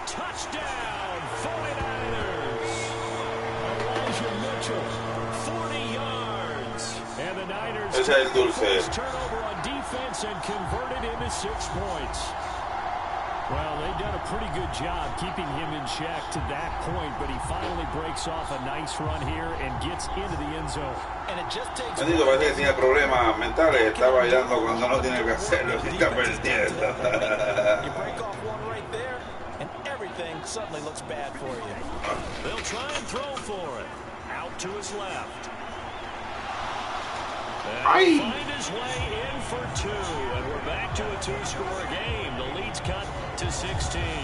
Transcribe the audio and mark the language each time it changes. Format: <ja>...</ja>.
<en>Touchdown, 49ers! Elijah Mitchell, 40 yards. And the Niners take the first turnover on defense and convert it into 6 points. Well, they've done a pretty good job keeping him in check to that point, but he finally breaks off a nice run here and gets into the end zone. And it just takes</en> <es>Bendito, parece que tenía problemas mentales, está bailando cuando no tiene que hacerlo, y está perdiendo.</es> <en>You break off one right there, and everything suddenly looks bad for you. They'll try and throw for it. Out to his left. And find his way in for 2, and we're back to a 2-score game. The lead's cut to 16.</en>